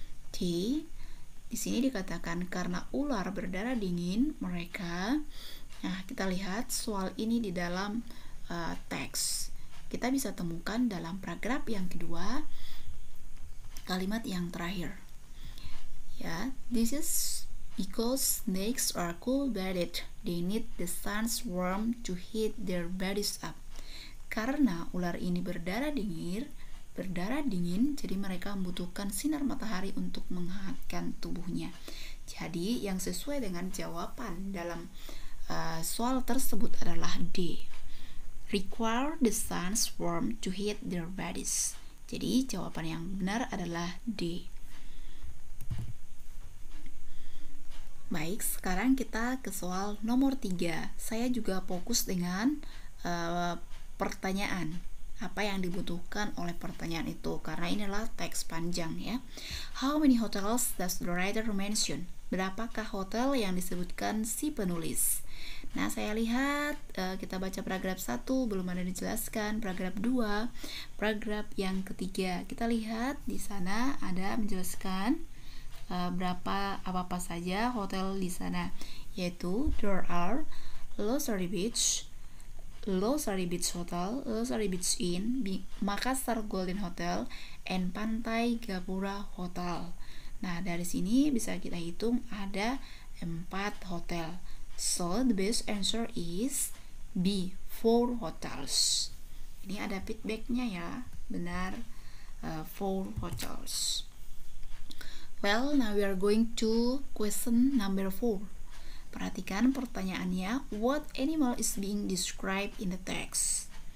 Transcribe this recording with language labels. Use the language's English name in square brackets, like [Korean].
[Indonesian] Di sini dikatakan karena ular berdarah dingin mereka. Nah, kita lihat soal ini di dalam teks. Kita bisa temukan dalam paragraf yang kedua kalimat yang terakhir. [English] Ya, this is because snakes are cold-blooded. They need the sun's warmth to heat their bodies up. [Indonesian] Karena ular ini berdarah dingin, jadi mereka membutuhkan sinar matahari untuk menghangatkan tubuhnya. Jadi yang sesuai dengan jawaban dalam soal tersebut adalah D. [English] Require the sun's warmth to heat their bodies. [Indonesian] Jadi jawaban yang benar adalah D. Baik, sekarang kita ke soal nomor 3. Saya juga fokus dengan pertanyaan. Apa yang dibutuhkan oleh pertanyaan itu, karena inilah teks panjang ya. [English] How many hotels does the writer mention? [Indonesian] Berapakah hotel yang disebutkan si penulis? Nah, saya lihat kita baca paragraf 1 belum ada dijelaskan, paragraf 2, paragraf yang ketiga. Kita lihat di sana ada menjelaskan berapa apa saja hotel di sana, yaitu [English] there are Losari Beach Hotel, Losari Beach Inn, Makassar Golden Hotel, and Pantai Gapura Hotel. [Indonesian] Nah, dari sini bisa kita hitung ada 4 hotel. [English] So the best answer is B, 4 hotels. [Indonesian] Ini ada feedbacknya ya, benar, 4 hotels. [English] Well, now we are going to question number 4. [Indonesian] Perhatikan pertanyaannya, [English] what animal is being described in the text?